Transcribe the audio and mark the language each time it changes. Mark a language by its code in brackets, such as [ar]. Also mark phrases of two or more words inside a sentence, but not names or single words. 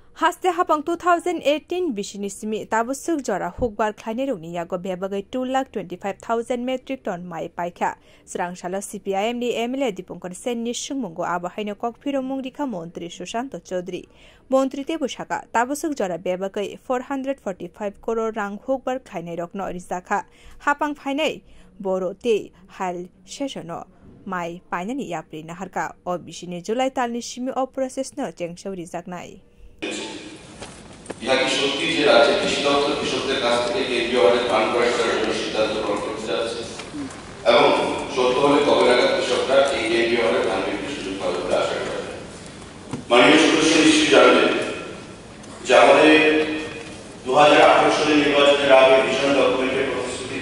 [trp] Haste hapang 2018 bishini simi tabusuk jora hukbar khlainirungni yago bebagai 2,25,000 [en] metric ton [trp] mai paikha srangshala CPIM ni MLA Dipankar Sen ni sungmungo abahaino kokphiro mungdikha Montri Sushanto Chaudhary Montri Tebusaka tabusuk jora bebagai 445 crore rang hukbar khlainai rokno rizakha hapang phainai boro te hal shesono mai painani yapri naharka o bishini July talni simi o process no chengshau rizaknai [bn] ইহা কি সত্যি যে রাজ্যের কৃষি দপ্তর কৃষকদের কাছ থেকে কেন্দ্রীয় অর্ডার পান ক্রয় করার জন্য সিদ্ধান্ত গ্রহণ করতে যাচ্ছে এবং সত্য হলে কবে নাগাদ কৃষকরা এই কেন্দ্রীয় অর্ডার ধান বিক্রির সুযোগ পাবে বলে আশা করা যায়। মাননীয় সদস্য নিশ্চয়ই জানবেন যে আমাদের 2018 সালের নির্বাচনের আগে [en] vision document's [bn] প্রতিশ্রুতি